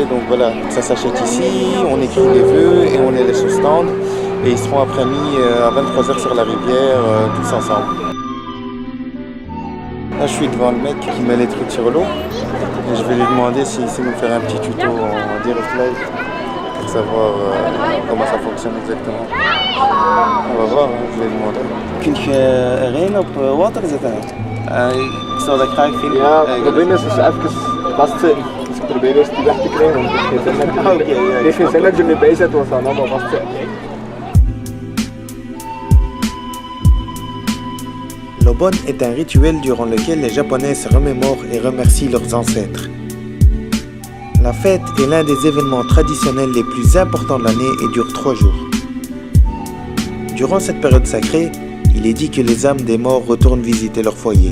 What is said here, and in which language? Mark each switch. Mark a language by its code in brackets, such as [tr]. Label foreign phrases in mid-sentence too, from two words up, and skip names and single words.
[fr] Donc voilà, ça s'achète ici, on écrit des vœux et on les laisse au stand et ils seront après mis à 23h sur la rivière tous ensemble. Là, je suis devant le mec qui met les trucs sur l'eau et je vais lui demander s'il sait nous faire un petit tuto en direct live pour savoir comment ça fonctionne exactement. On va voir, hein, je vais lui demander. [nl] Kun je erin op water zetten? Ik zou dat graag vinden. Ja, het probleem is dus even vastzitten. Dus ik probeer eerst die weg te krijgen, want het heeft geen zin dat je erbij zit, want dan allemaal vastzitten. [fr] L'Obon est un rituel durant lequel les Japonais se remémorent et remercient leurs ancêtres. La fête est l'un des événements traditionnels les plus importants de l'année et dure 3 jours. Durant cette période sacrée, il est dit que les âmes des morts retournent visiter leur foyer.